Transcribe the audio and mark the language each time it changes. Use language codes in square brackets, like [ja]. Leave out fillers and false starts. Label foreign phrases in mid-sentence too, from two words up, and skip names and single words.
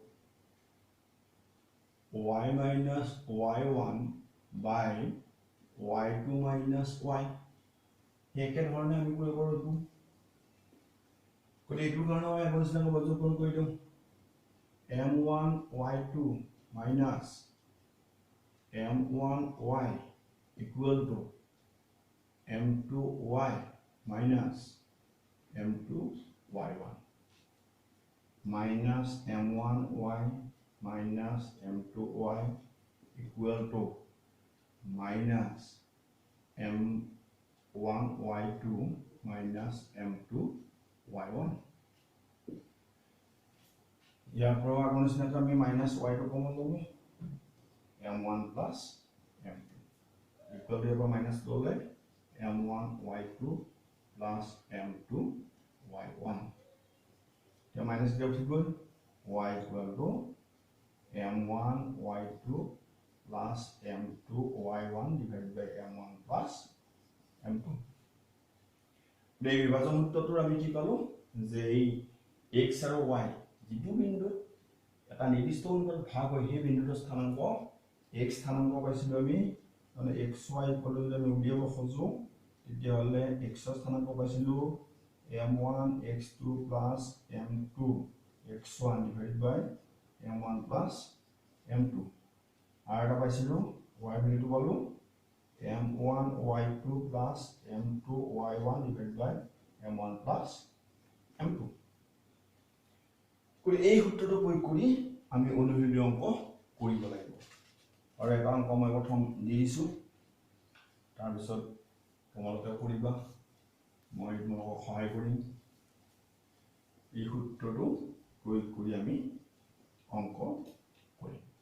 [en] by y2 minus y [as] একেধৰণে আমি কৰিব পাৰোঁ এইটো গতিকে এইটোৰ কাৰণে আমি আগৰ নিচিনাকৈ বৰ্জন কৰি দিওঁ [en] m1 y2 minus m1 y equal to m2 y minus m2 y1 minus m1 y minus m2 y equal to minus m1 y2 minus m2 y1 ইয়াৰ [as] পৰা আগৰ নিচিনাকৈ আমি [en] minus y2 common [as] ল'ব [en] m1 plus m2 equal to [as] ইয়াৰ মাইনাছ ল'লে [en] m1 y2 plus m2 y1 [as] এতিয়া মাইনাছ দিয়া উঠি গ'ল [en] y equal to m1 y2 plus m2 y1 divided by m1 plus m2 [as] এই বিভাজন সূত্ৰটোৰ আমি কি পালো যে এই x আৰু y যিটো বিন্দু এটা নিৰ্দিষ্ট অনুপাত ভাগ হয় সেই বিন্দুৰ স্থানাংক x স্থানাংক পাইছিলো আমি মানে [en] xy equal to [as] আমি উলিয়াব খোজো তেতিয়া হলে x ৰ স্থানাংক পাইছিলো [en] m1 x2 plus m2 x1 divided by m1 plus m2 [as] আৰু এটা পাইছিলো y ভ্যালুটো পালো [en] m1 y2 plus m2 y1 divided by m1 plus m2 [as] কৰি এই সূত্ৰটো প্ৰয়োগ কৰি আমি অনুসৃত অংক কৰিব লাগিব আৰু এটা অংক মই প্ৰথম দি দিছো তাৰ পিছত তোমালোকে কৰিবা মই তোমালোকক সহায় কৰিম এই সূত্ৰটো প্ৰয়োগ কৰি আমি অংক কৰিম